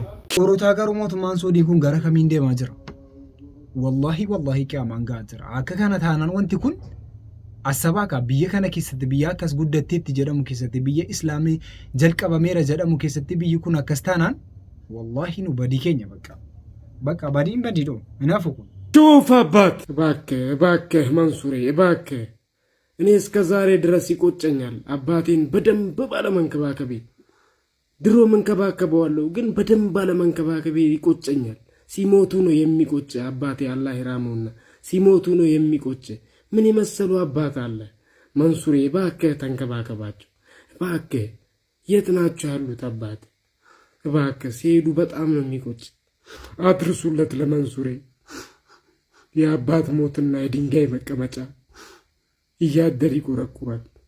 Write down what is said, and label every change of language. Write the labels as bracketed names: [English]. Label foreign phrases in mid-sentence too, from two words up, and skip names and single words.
[Oromo] Warroota garuu mootummaan Suudii kun gara kamiin deemaa jira? Wallahi qiyaamaan gahaa jira. Akka kana taanaan wanti kun asabaa ka biyya kana keessatti biyya akkas guddatteetti jedhamu keessatti biyya islaamii jalqabameera jedhamu keessatti biyyi kun akkas taanaan wallahi nu badii keenya bakka badiin badiidho hinaafu kun. [Amharic] شوف አባት እባክህ መንሱሬ እባክህ እኔ እስከ ዛሬ ድረስ ይቆጨኛል አባቴን በደንብ ባለመንከባከቤ ድሮ መንከባከበዋለሁ ግን በደንብ ባለመንከባከቤ ይቆጨኛል ሲሞቱ ነው የሚቆጭ አባቴ አላህ ይራመውና ሲሞቱ ነው የሚቆጭ ምን ይመስሉ አባት አለ መንሱሬ እባክህ ተንከባከባቸው እባክህ የት ናቸው ያሉት አባት እባክህ ሲሄዱ በጣም ነው የሚቆጭ አድርሱለት ለመንሱሬ የአባት ሞትና የድንጋይ መቀመጫ እያደር ይቆረቁራል